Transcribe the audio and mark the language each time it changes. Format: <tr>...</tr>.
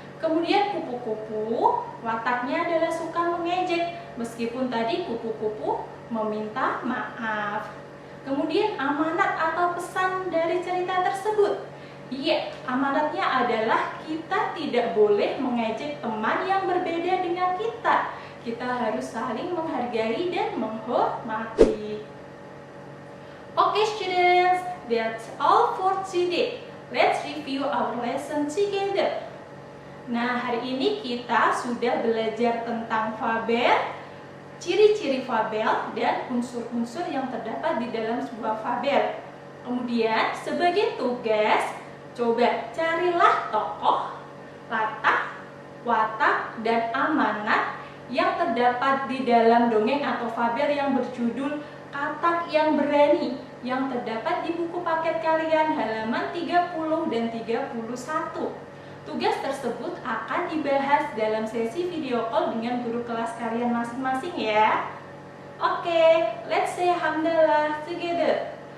<id>Kemudian kupu-kupu, wataknya adalah suka mengejek, meskipun tadi kupu-kupu meminta maaf. Kemudian amanat atau pesan dari cerita tersebut. Iya, amanatnya adalah kita tidak boleh mengejek teman yang berbeda dengan kita. Kita harus saling menghargai dan menghormati.</id> <en>Okay students, that's all for today. Let's review our lesson together.</en> <id>Nah, hari ini kita sudah belajar tentang fabel, ciri-ciri fabel, dan unsur-unsur yang terdapat di dalam sebuah fabel. Kemudian, sebagai tugas, coba carilah tokoh, latar, watak, dan amanat yang terdapat di dalam dongeng atau fabel yang berjudul Katak yang Berani, yang terdapat di buku paket kalian halaman 30 dan 31. Tugas tersebut akan dibahas dalam sesi video call dengan guru kelas kalian masing-masing ya.</id> <en>Oke, let's say hamdalah together.</en>